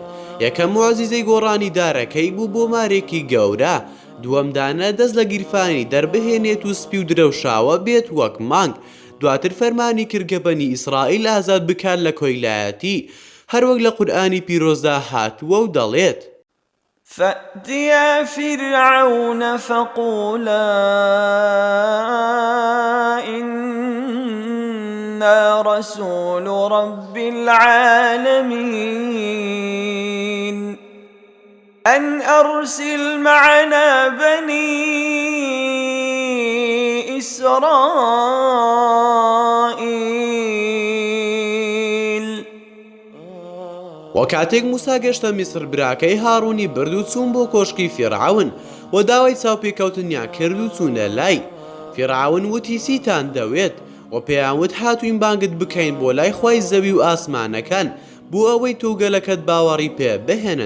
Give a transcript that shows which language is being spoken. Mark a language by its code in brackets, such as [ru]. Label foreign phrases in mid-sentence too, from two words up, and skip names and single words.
[ckb] یەکەم موعجزەی گۆڕانی دارەکەی بوو بۆ مارێکی گەورە، دووەمدانە دەست لە گیرفانی دەربهێنێت و سپی و درەوشاوە بێت وەک مانگ. دواتر فەرمانی کرد کە بەنی ئیسرائیل ئازاد بکات لە کۆیلایەتی، هەروەک لە قورئانی پیرۆزدا هاتووە و دەڵێت: [ar] فأتيا فرعون فقولا إنا رسول رب العالمين أن أرسل معنا بني إسرائيل. [ckb] وەکاتێک موسا گەشتە میسر براکەی هاڕوونی برد و چوون بۆ کۆشکی فیرعون و داوای چاوپێکەوتنیان کرد و چوونە لای. فیرعون وتی چیتان دەوێت؟ و پێیان وت هاتووین بانگت بکەین بۆ لای خوای زەوی و ئاسمانەکان بۆ ئەوەی تۆ گەلەکەت باوەڕی پێ بهێنن.